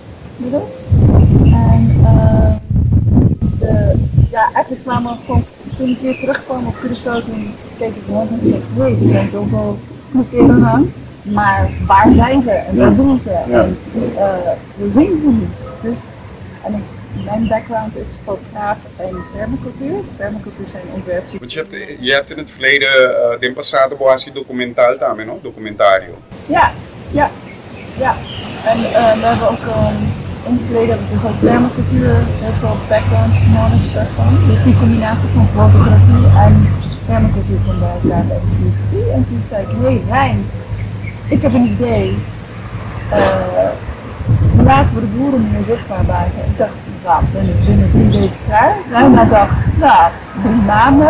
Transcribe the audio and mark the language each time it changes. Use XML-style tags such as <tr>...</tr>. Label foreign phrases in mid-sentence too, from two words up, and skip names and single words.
<nl>En eigenlijk kwamen we gewoon, toen ik weer terugkwam op Curaçao, toen keek ik rond en dacht, nee, er zijn zoveel keren lang, maar waar zijn ze en wat doen ze? En we zien ze niet. Dus, mijn background is fotograaf en permacultuur. Permacultuur zijn ontwerpjes. Want je hebt in het verleden,</nl> <pap>den passado boasi documental tammen, no? Documentario.</pap> <nl>Ja. En we hebben ook in het verleden dus ook permacultuur, heel veel</nl> <en>background knowledge</en> <nl>daarvan. Dus die combinatie van fotografie en permacultuur kwam bij elkaar bij de filosofie. En toen zei ik, hey Rijn, ik heb een idee. Laten we de boeren meer zichtbaar maken. Ik dacht, nou, ben ik binnen 3 weken klaar. Ruimna dacht, nou, 3 maanden.</nl>